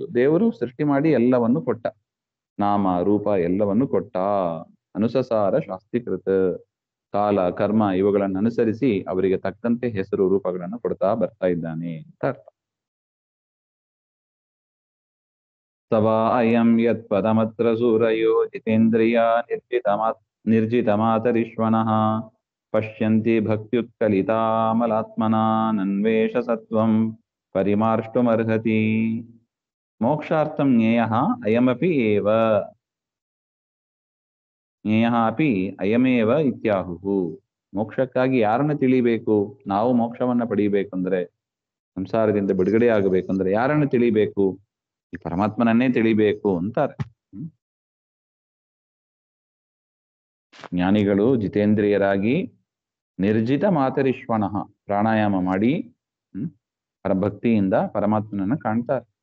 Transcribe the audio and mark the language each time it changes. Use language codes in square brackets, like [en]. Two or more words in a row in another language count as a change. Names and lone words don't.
[kn] ದೇವರು ಸೃಷ್ಟಿ ಮಾಡಿ ಎಲ್ಲವನ್ನು ಕೊಟ್ಟ, ನಾಮ ರೂಪ ಎಲ್ಲವನ್ನು ಕೊಟ್ಟ. ಅನುಸಸಾರ ಶಾಸ್ತ್ರೀಕೃತ, ಕಾಲ ಕರ್ಮ ಇವುಗಳನ್ನು ಅನುಸರಿಸಿ ಅವರಿಗೆ ತಕ್ಕಂತೆ ಹೆಸರು ರೂಪಗಳನ್ನು ಕೊಡ್ತಾ ಬರ್ತಾ ಇದ್ದಾನೆ ಅಂತ ಅರ್ಥ. [sa] ಸವಾ ಅಯಂ ಯತ್ ಪದಮತ್ರ ಸೂರಯೋ ಜಿತೇಂದ್ರಿಯ ನಿರ್ಜಿತಮಾತರಿಶ್ವನಃ ಪಶ್ಯಂತಿ ಭಕ್ತ್ಯುತ್ಕಲಿತಾಮಲಾತ್ಮನಾ ನನ್ವೇಷ ಸತ್ವಂ ಪರಿಮಾರ್ಷ್ಟುಮರ್ಹತಿ. ಮೋಕ್ಷಾರ್ಥಂ ಜ್ಞೇಯಃ ಅಯಮಪಿ ಏವ, ಜ್ಞೇಯಃ ಅಪಿ ಅಯಮೇವ ಇತ್ಯಾಹುಃ. [kn] ಮೋಕ್ಷಕ್ಕಾಗಿ ಯಾರನ್ನು ತಿಳಿಬೇಕು? ನಾವು ಮೋಕ್ಷವನ್ನ ಪಡೀಬೇಕಂದ್ರೆ, ಸಂಸಾರದಿಂದ ಬಿಡುಗಡೆ ಆಗಬೇಕಂದ್ರೆ ಯಾರನ್ನು ತಿಳಿಬೇಕು? ಈ ಪರಮಾತ್ಮನನ್ನೇ ತಿಳಿಬೇಕು ಅಂತಾರೆ. ಜ್ಞಾನಿಗಳು ಜಿತೇಂದ್ರಿಯರಾಗಿ [sa] ನಿರ್ಜಿತ ಮಾತರಿಶ್ವನಃ [kn] ಪ್ರಾಣಾಯಾಮ ಮಾಡಿ ಭಕ್ತಿಯಿಂದ ಪರಮಾತ್ಮನನ್ನ ಕಾಣ್ತಾರೆ.